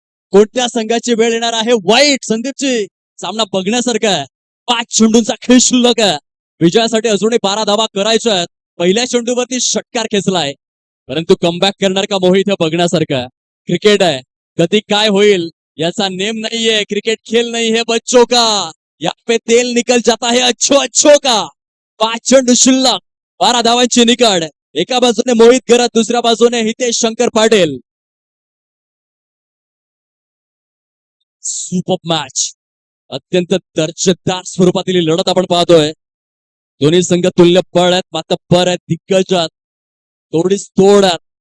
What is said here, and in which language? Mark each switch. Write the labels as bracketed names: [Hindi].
[Marathi] कोणत्या संघाची वेळ येणार आहे वाईट. संदीपची सामना बघण्यासारखा आहे. 5 चेंडूंचा खेळ शिल्लक आहे. विजयासाठी अजूनही 12 धावा करायच्या आहेत. पहिल्या चेंडूवरती षटकार खेचलाय, परंतु कमबॅक करणार का मोहित हे बघण्यासारखं आहे. क्रिकेट आहे, कधी काय होईल याचा नेम नाहीये. [Hindi] क्रिकेट खेल नाही है बच्चों का, यहाँ पे तेल निकल जाता है अच्छो अच्छो का. [Marathi] 5 चेंडू शिल्लक, 12 धावांची निकड. एका बाजूने मोहित घरात, दुसऱ्या बाजूने हितेश शंकर पाटील. Super match. अत्यंत दर्जेदार स्वरूपातील ही लढत आपण पाहतोय. दोन्ही संघ तुल्य बळ आहेत, मातब्बर आहेत, दिग्गज आहेत, थोडीच तोड आहेत.